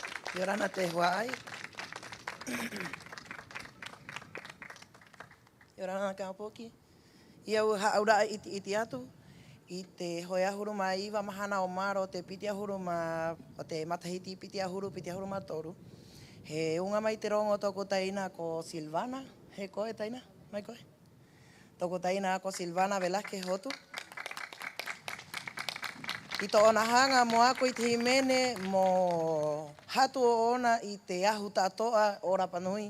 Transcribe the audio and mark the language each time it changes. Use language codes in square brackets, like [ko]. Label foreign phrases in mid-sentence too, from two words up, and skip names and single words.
[rap] Yorana te huai. Yorana kapoki. Ia haura iti atu. I te hoia huru mai iwa mahana o maro te pitia huru ma o te matahiti pitia huru ma toru. He unga mai te rongo toko taina ko Silvana. He koe taina? Mai koe? Toko taina ko Silvana Velázquez hotu. I to ona hanga mo ako i te himene mo hatu o ona i te ahu tatoa o Rapanui.